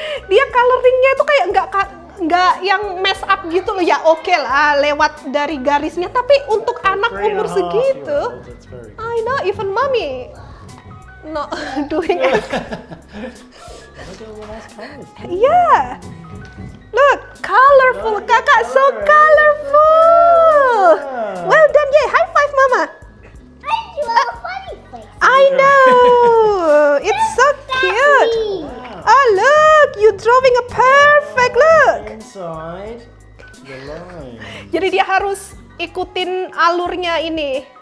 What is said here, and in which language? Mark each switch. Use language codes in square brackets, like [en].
[id] Dia coloringnya itu kayak nggak yang mess up gitu loh. Ya oke lah, lewat dari garisnya. Tapi untuk anak [en] 3.5 [id] umur segitu, [en] years old, that's very good. I know, even mommy not doing it. Look at all the nice colours. Yeah. Look, colorful. Kakak so colorful. Well done, yay. High five, Mama. I do a funny face. I know. It's so cute. Wow. Oh, look. You're drawing a perfect look. Inside the line. [id] Jadi dia harus ikutin alurnya ini.